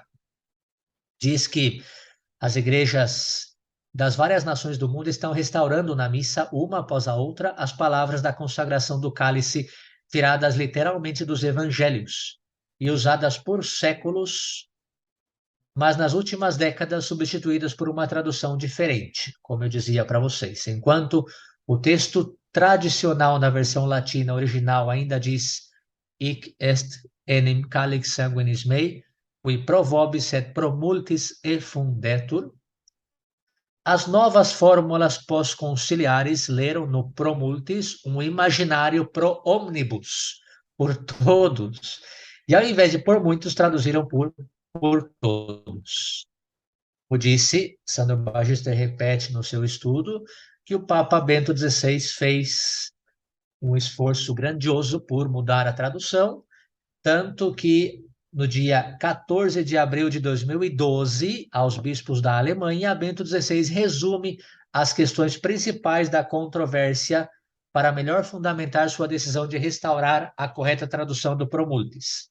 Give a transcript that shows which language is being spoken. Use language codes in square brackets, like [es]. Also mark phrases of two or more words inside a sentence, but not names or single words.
[pt] Diz que as igrejas das várias nações do mundo estão restaurando na missa, uma após a outra, as palavras da consagração do cálice, tiradas literalmente dos evangelhos e usadas por séculos, mas nas últimas décadas substituídas por uma tradução diferente, como eu dizia para vocês. Enquanto o texto tradicional na versão latina original ainda diz [la] hic est enim calix sanguinis mei, qui pro vobis et pro multis effundetur, [pt] as novas fórmulas pós-conciliares leram no [la] pro multis [pt] um imaginário [la] pro omnibus, [pt] por todos, e ao invés de por muitos, traduziram por todos. Como disse, Sandro Magister repete no seu estudo que o Papa Bento XVI fez um esforço grandioso por mudar a tradução, tanto que no dia 14 de abril de 2012, aos bispos da Alemanha, Bento XVI resume as questões principais da controvérsia para melhor fundamentar sua decisão de restaurar a correta tradução do [la] Pro Multis.